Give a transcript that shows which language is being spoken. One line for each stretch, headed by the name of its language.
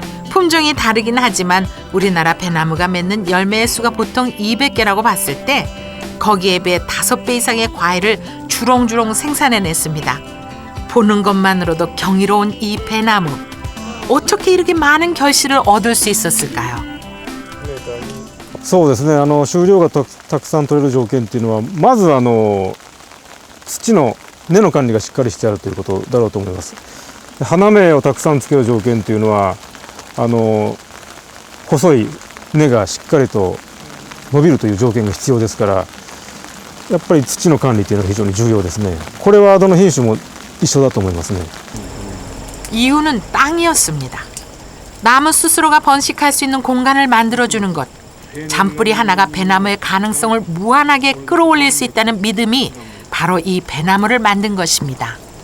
Korean: 품종이 다르긴 하지만 우리나라 배나무가 맺는 열매의 수가 보통 200개라고 봤을 때 거기에 비해 5배 이상의 과일을 주렁주렁 생산해냈습니다. 보는 것만으로도 경이로운 이 배나무. 어떻게 이렇게 많은 결실을 얻을 수 있었을까요?
Japanese: そうですね。収量がたくさん取れる条件っていうのは、まず土の根の管理がしっかりしてあるということだろうと思います。花芽をたくさんつける条件っていうのは、細い根がしっかりと伸びるという条件が必要ですから、やっぱり土の管理っていうのが非常に重要ですね。これはどの品種も一緒だと思いますね。
Korean: 이유는 땅이었습니다. 나무 스스로가 번식할 수 있는 공간을 만들어주는 것. 잔뿌리 하나가 배나무의 가능성을 무한하게 끌어올릴 수 있다는 믿음이 바로 이 배나무를 만든 것입니다.